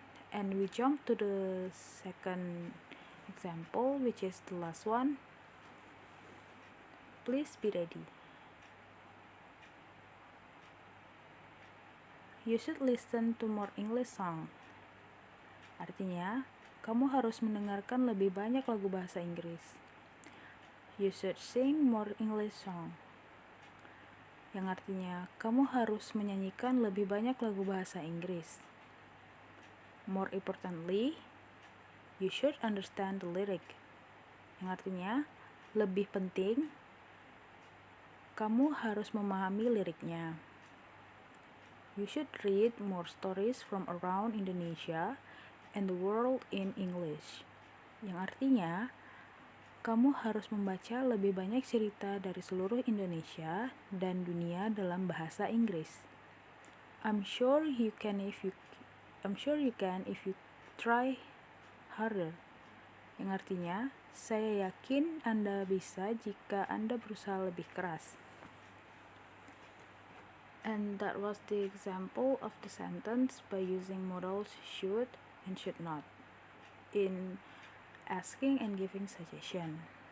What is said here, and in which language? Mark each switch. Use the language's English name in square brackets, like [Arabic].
[English] And we jump to the second example, which is the last one. Please be ready. You should listen to more English song. [Indonesian] Artinya, kamu harus mendengarkan lebih banyak lagu bahasa Inggris. [English] You should sing more English song. [Indonesian] Yang artinya, kamu harus menyanyikan lebih banyak lagu bahasa Inggris. [English] More importantly, you should understand the lyric. [Indonesian] Yang artinya, lebih penting, kamu harus memahami liriknya. [English] You should read more stories from around Indonesia and the world in English. [Indonesian] Yang artinya, kamu harus membaca lebih banyak cerita dari seluruh Indonesia dan dunia dalam bahasa Inggris. [English] I'm sure you can if you try harder. [Indonesian] Yang artinya, saya yakin Anda bisa jika Anda berusaha lebih keras. [English] And that was the example of the sentence by using modals should and should not in asking and giving suggestion.